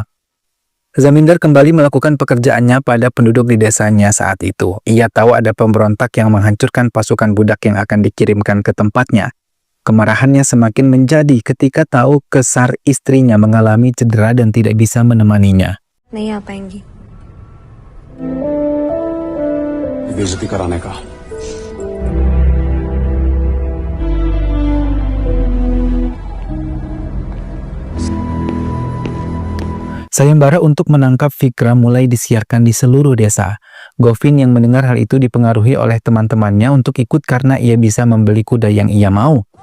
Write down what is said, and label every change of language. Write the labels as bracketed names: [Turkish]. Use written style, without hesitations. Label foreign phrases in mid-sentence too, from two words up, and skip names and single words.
[Indonesian] Zamindar kembali melakukan pekerjaannya pada penduduk di desanya saat itu. Ia tahu ada pemberontak yang menghancurkan pasukan budak yang akan dikirimkan ke tempatnya. Kemarahannya semakin menjadi ketika tahu Kesar istrinya mengalami cedera dan tidak bisa menemaninya. [Hindi] नहीं आ पाएंगी. बेइज्जती कराने का. [Indonesian] Sayembara untuk menangkap Vikram mulai disiarkan di seluruh desa. Govin yang mendengar hal itu dipengaruhi oleh teman-temannya untuk ikut karena ia bisa membeli kuda yang ia mau.